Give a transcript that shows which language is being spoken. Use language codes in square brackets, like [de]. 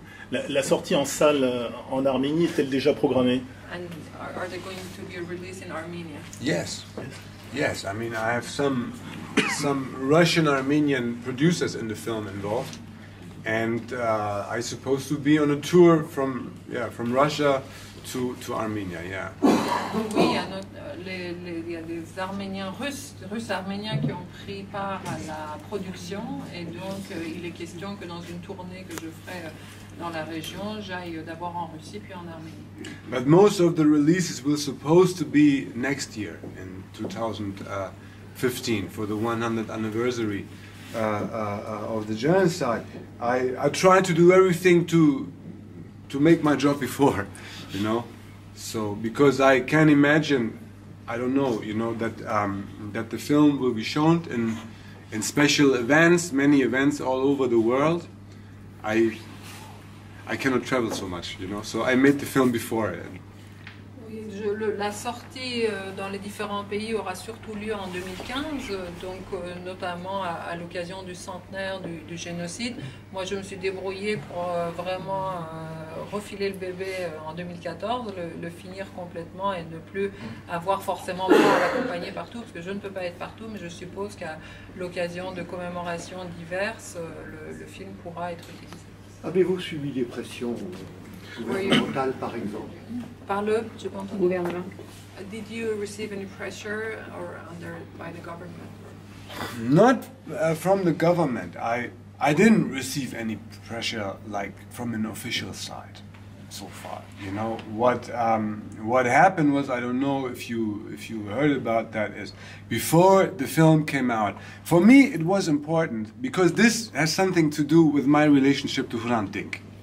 [fr] La sortie en salle en Arménie est-elle déjà programmée? [en] And are they going to be released in Armenia? Yes, yes. I mean, I have some Russian-Armenian producers in the film involved, and I supposed to be on a tour from Russia to Armenia. Yeah. [fr] Oui, il y a des Arméniens russes arméniens qui ont pris part à la production, et donc il est question que dans une tournée que je ferai dans la région, j'aille d'abord en Russie puis en Arménie. [en] But most of the releases were supposed to be next year in 2015 for the 100th anniversary of the genocide. I tried to do everything to make my job before, you know. So because I can imagine, I don't know, you know, that the film will be shown in special events, many events all over the world. I cannot travel so much, you know, so I made the film before. [fr] Oui, la sortie dans les différents pays aura surtout lieu en 2015, donc notamment à l'occasion du centenaire du génocide. Moi, je me suis débrouillée pour vraiment refiler le bébé en 2014, le finir complètement et ne plus avoir forcément moi à l'accompagner partout, parce que je ne peux pas être partout, mais je suppose qu'à l'occasion de commémorations diverses, le film pourra être utilisé. Avez-vous subi des pressions gouvernementales, par exemple? Par le gouvernement. [en] Did you receive any pressure or by the government? Not from the government. I didn't receive any pressure like from an official side so far. You know what happened was, I don't know if you heard about that, is before the film came out, for me it was important because this has something to do with my relationship to Hrant Dink.